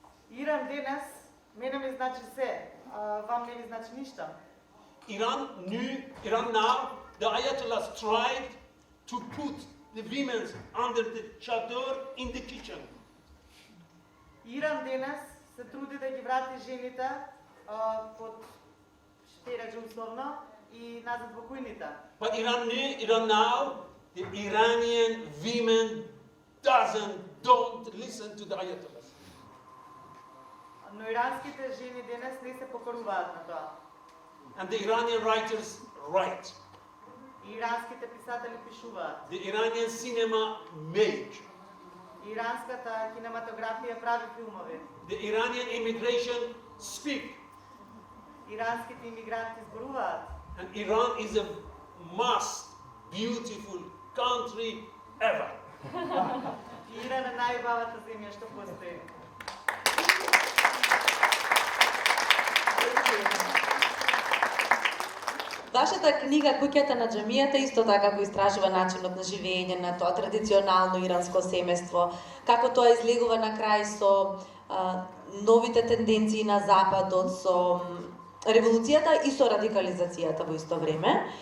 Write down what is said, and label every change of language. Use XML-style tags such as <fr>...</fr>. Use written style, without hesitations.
<mk>Иран денес мене ми значи се, вам не ви значи ништа.</mk> <en>Iran now, the Ayatollahs tried to put the women under the chador in the kitchen.</en> <mk>Иран денес се труди да ги врати жените под штереджа условно и назад во кујните.</mk> <en>But Iran now, the Iranian women don't listen to the Ayatollahs.</en> <mk>Но иранските жени денес не се покоруваат на тоа.</mk> <en>And the Iranian writers write.</en> <mk>Иранските писатели пишуваат.</mk> <en>The Iranian cinema make.</en> <mk>Иранската кинематографија прави филмови.</mk> <en>The Iranian immigration speak.</en> <mk>Иранските имигранти зборуваат.</mk> <en>And Iran is the most beautiful country ever.</en> <mk>Иран е најубавата земја што постои. Вашата книга Куќата на џамијата исто така го истражува начинот на живење на тоа традиционално иранско семејство, како тоа излегува на крај со новите тенденции на Западот, со револуцијата и со радикализацијата во исто време.</mk>